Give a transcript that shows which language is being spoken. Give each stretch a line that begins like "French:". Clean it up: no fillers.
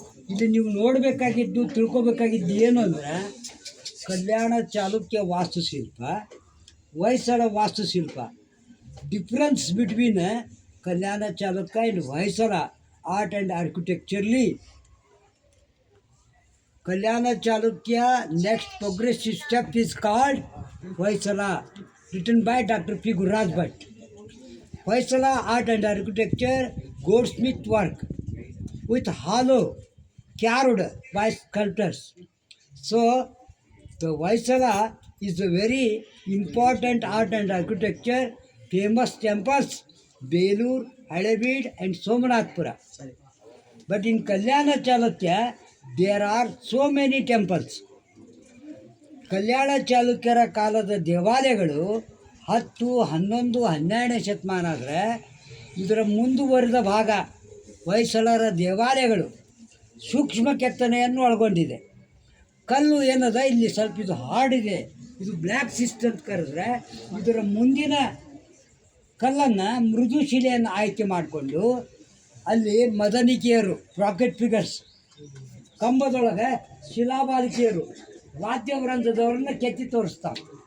Kannada: ಇಲ್ಲಿ ನೀವು ನೋಡಬೇಕಾಗಿದ್ದು ತಿಳ್ಕೊಬೇಕಾಗಿದ್ದು ಏನು ಅಂದ್ರೆ, ಕಲ್ಯಾಣ ಚಾಲುಕ್ಯ ವಾಸ್ತುಶಿಲ್ಪ, ಹೊಯ್ಸಳ ವಾಸ್ತುಶಿಲ್ಪ.
English: Difference between Kalyana Chalukya and Hoysala art and ಆರ್ಕಿಟೆಕ್ಚರ್ಲಿ. Kalyana Chalukya next progressive step is called Hoysala, written by Dr. P. Gurraj Bhatt. Hoysala art and architecture, goldsmith work with hollow carved by sculptors. So the Hoysala is a very important art and architecture. Famous temples Belur, Halebeed and Somanathpura. But in Kalyana Chalukya there are so many temples.
Kannada: ಕಲ್ಯಾಣ ಚಾಲುಕ್ಯರ ಕಾಲದ ದೇವಾಲಯಗಳು 10, 11, 12ನೇ ಶತಮಾನ ಆದರೆ, ಇದರ ಮುಂದುವರಿದ ಭಾಗ ಹೊಯ್ಸಳರ ದೇವಾಲಯಗಳು ಸೂಕ್ಷ್ಮ ಕೆತ್ತನೆಯನ್ನು ಒಳಗೊಂಡಿದೆ. ಕಲ್ಲು ಏನದ ಇಲ್ಲಿ ಸ್ವಲ್ಪ ಇದು ಹಾರ್ಡ್ ಇದೆ, ಇದು ಬ್ಲ್ಯಾಕ್ ಸಿಸ್ಟ್ ಅಂತ ಕರೆದ್ರೆ, ಇದರ ಮುಂದಿನ ಕಲ್ಲನ್ನು ಮೃದು ಶಿಲೆಯನ್ನು ಆಯ್ಕೆ ಮಾಡಿಕೊಂಡು ಅಲ್ಲಿ ಮದನಿಕೆಯರು, ಪ್ರಾಕೆಟ್ ಫಿಗರ್ಸ್, ಕಂಬದೊಳಗೆ ಶಿಲಾಬಾಲಿಕೆಯರು, ವಾದ್ಯವೃಂದದವ್ರನ್ನ ಕೆತ್ತಿ ತೋರಿಸ್ತಾರೆ.